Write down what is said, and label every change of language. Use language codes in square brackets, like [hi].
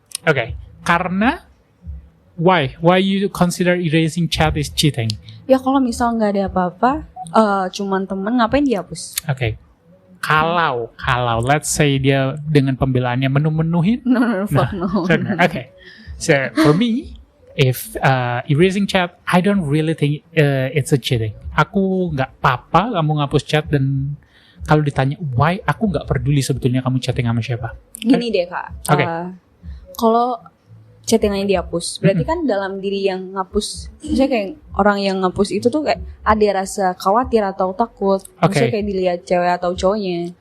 [id] Oke, karena [en] why you consider erasing chat is cheating? [id] Ya kalau misal nggak ada apa-apa, cuman temen, ngapain dihapus? Oke. Kalau [en] let's say [id] dia dengan pembelaannya menuhin. [en] No. Okay. So for me, if erasing chat, I don't really think it's a cheating. [id] Aku nggak apa-apa kamu ngapus chat, dan kalau ditanya why, aku nggak peduli sebetulnya kamu chatting sama siapa. Gini deh Kak. Kalau chattingannya dihapus, berarti kan dalam diri yang ngapus, misalnya kayak orang yang ngapus itu tuh kayak ada rasa khawatir atau takut, misalnya kayak dilihat cewek atau cowoknya.